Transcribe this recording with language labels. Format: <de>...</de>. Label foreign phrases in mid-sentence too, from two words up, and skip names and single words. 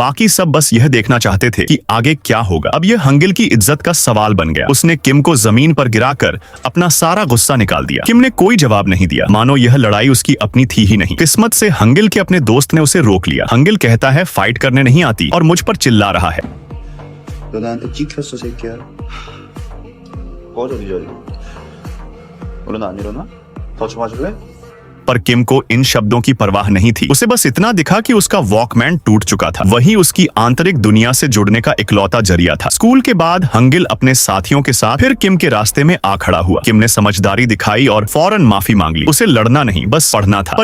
<hi>बाकी सब बस यह देखना चाहते थे कि आगे क्या होगा। अब यह हंगिल की इज्जत का सवाल बन गया। उसने किम को जमीन पर गिराकर अपना सारा गुस्सा निकाल दिया। किम ने कोई जवाब नहीं दिया, मानो यह लड़ाई उसकी अपनी थी ही नहीं। किस्मत से हंगिल के अपने दोस्त ने उसे रोक लिया। हंगिल कहता है फाइट करने नहीं आती और मुझ पर चिल्ला रहा है।</hi> <ko>너 나한테 찍혔어 새끼야. 꺼져 이 자리. 일어나 안 일어나? 더 좀 마실래?</ko> <hi>पर किम को इन शब्दों की परवाह नहीं थी। उसे बस इतना दिखा कि उसका वॉकमैन टूट चुका था। वही उसकी आंतरिक दुनिया से जुड़ने का इकलौता जरिया था। स्कूल के बाद हंगिल अपने साथियों के साथ फिर किम के रास्ते में आ खड़ा हुआ। किम ने समझदारी दिखाई और फौरन माफी मांग ली। उसे लड़ना नहीं, बस पढ़ना था।</hi>